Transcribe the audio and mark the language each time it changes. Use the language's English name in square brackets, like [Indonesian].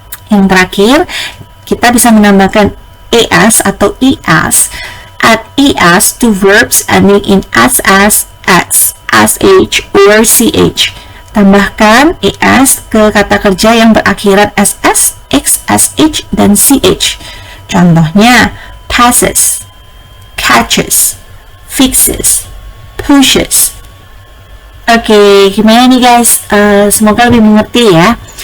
[Indonesian] Yang terakhir, kita bisa menambahkan es atau ias. [English] Add es to verbs ending in ss, sh, or ch. [Indonesian] Tambahkan es ke kata kerja yang berakhiran ss, x, sh, dan ch. Contohnya, passes, catches, fixes, pushes. Oke, gimana nih guys? Semoga lebih mengerti ya.